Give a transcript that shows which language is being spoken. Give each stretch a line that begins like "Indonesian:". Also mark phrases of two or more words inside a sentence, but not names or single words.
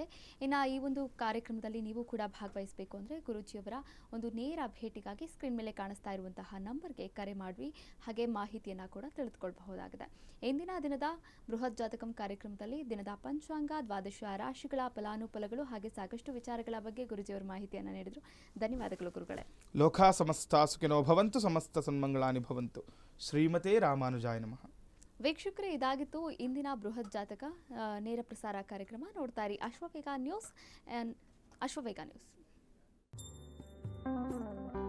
Kannada: ಇನ್ನು ಈ ಒಂದು ಕಾರ್ಯಕ್ರಮದಲ್ಲಿ ನೀವು ಕೂಡ ಭಾಗವಹಿಸಬೇಕು ಅಂದರೆ ಗುರೂಜಿಯವರ ಒಂದು ನೇರ ಭೇಟಿಗಾಗಿ ಸ್ಕ್ರೀನ್ ಮೇಲೆ ಕಾಣಿಸ್ತಾ ಇರುವಂತಹ ನಂಬರ್ಗೆ ಕರೆ ಮಾಡಿ ಹಾಗೆ ಮಾಹಿತಿಯನ್ನು ಕೂಡ ತಿಳಿದುಕೊಳ್ಳಬಹುದಾಗಿದೆ. ಇಂದಿನ ದಿನದ ಬೃಹತ್ ಜಾತಕಂ ಕಾರ್ಯಕ್ರಮದಲ್ಲಿ ದಿನದ ಪಂಚಾಂಗ, ದ್ವಾದಶ ರಾಶಿಗಳ ಫಲಾನುಫಲಗಳು ಹಾಗೆ ಸಾಕಷ್ಟು ವಿಚಾರಗಳ ಬಗ್ಗೆ ಗುರೂಜಿಯವರ ಮಾಹಿತಿಯನ್ನು ನೀಡಿದರು. ಧನ್ಯವಾದಗಳು ಗುರುಗಳೇ.
Sanskrit: ಲೋಕ ಸಮಸ್ತ ಸುಖಿನೋ ಭವಂತು, ಸಮಸ್ತ ಸನ್ಮಂಗಳಾನಿ ಭವಂತು. ಶ್ರೀಮತೆ ರಾಮಾನುಜಾಯ ನಮಃ.
Kannada: ವೀಕ್ಷಕರೇ, ಇದಾಗಿತ್ತು ಇಂದಿನ ಬೃಹತ್ ಜಾತಕ ನೇರ ಪ್ರಸಾರ ಕಾರ್ಯಕ್ರಮ. ನೋಡ್ತಾ ಇರಿ ಅಶ್ವವೇಗ ನ್ಯೂಸ್.